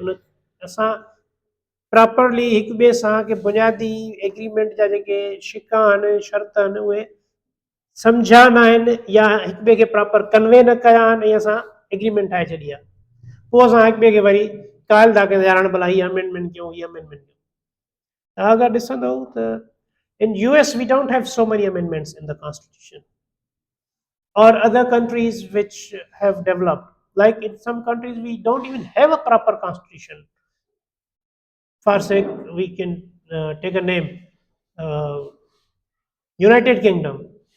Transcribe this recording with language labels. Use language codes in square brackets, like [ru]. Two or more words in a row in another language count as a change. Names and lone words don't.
[sd] उन असां प्रॉपरली हिक ॿिए सां के बुनियादी एग्रीमेंट जा जेके शिका आहिनि शर्त आहिनि उहे सम्झा न आहिनि या हिक ॿिए खे प्रॉपर कन्वे न कया आहिनि ऐं असां एग्रीमेंट ठाहे छॾी आहे. पोइ असां हिक ॿिए खे वरी कायल था कयूं यार हाणे भला हीअ अमेंडमेंट कयूं, हीअ अमेंडमेंट कयूं. तव्हां अगरि ॾिसंदव त [en] in US we don't have so many amendments in the constitution, or other countries which have developed, like in some countries we don't even have a proper constitution. For sake we can take a name, uh, United Kingdom.